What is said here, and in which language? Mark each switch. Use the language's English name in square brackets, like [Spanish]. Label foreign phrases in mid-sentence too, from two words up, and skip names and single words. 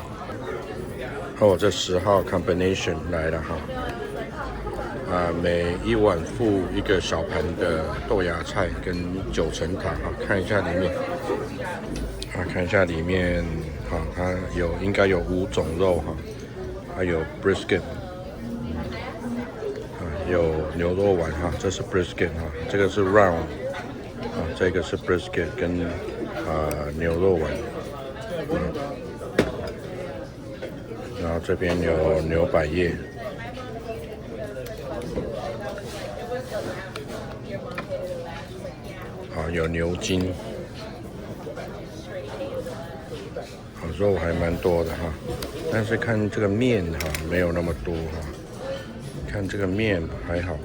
[Chinese] 這10號 combination 來了每一碗附一個小盤的豆芽菜跟9層塔看一下裡面它應該有5種肉還有 brisket 有牛肉丸這是 brisket 這個是 round 這個是 brisket 跟牛肉丸然後這邊有牛百葉有牛筋肉還蠻多的但是看這個麵沒有那麼多看這個麵還好。